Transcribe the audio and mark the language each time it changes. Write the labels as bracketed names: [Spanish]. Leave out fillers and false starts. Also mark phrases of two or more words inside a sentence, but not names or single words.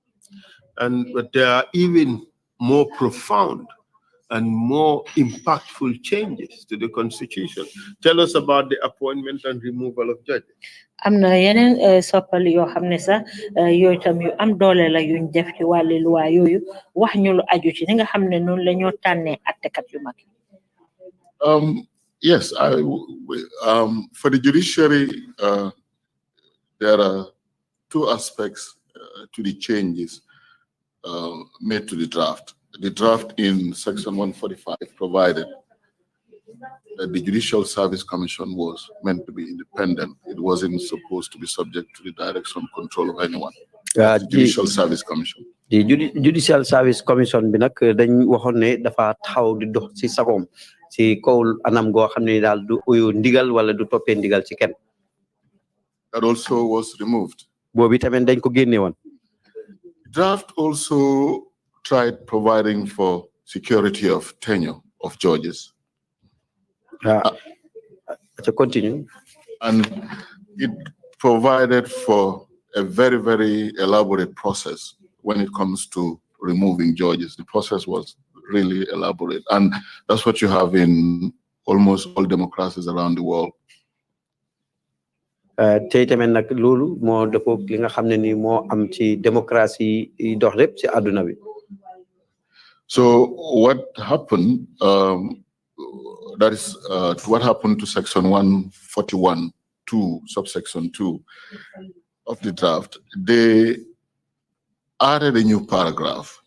[English] But there are even more profound and more impactful changes to the Constitution. Tell us about the appointment and removal of judges. [Wolof] Amna yenen soppali yo xamne sa yoy tam yu am doole la yuñ def ci wàlli loi yoyu wax ñu lu aju ci nga xamne non la ñoo tànne attekat yu mag. [English] Yes, for the judiciary, there are two aspects to the changes made to the draft. The draft in Section 145 provided that the Judicial Service Commission was meant to be independent. It wasn't supposed to be subject to the direction and control of anyone. The Judicial Service Commission. [Wolof] The Judicial Service Commission bi nak dañ waxone ne dafa taxaw di dox ci sagom ci kaw anam go xamne dal du uyu ndigal wala du topé ndigal ci kenn. [English] That also was removed. [Wolof] Bobi tamen dañ ko génné won. [English] Draft also tried providing for security of tenure of judges. To continue. And it provided for a very, very elaborate process when it comes to removing judges. The process was really elaborate. And that's what you have in almost all democracies around the world. [Wolof] Tay tamen nak lolu mo depo li nga xamne ni mo am ci démocratie yi dox lepp ci aduna bi. [English] So what happened, that is what happened to Section 141, 2, subsection 2 of the draft. They added a new paragraph.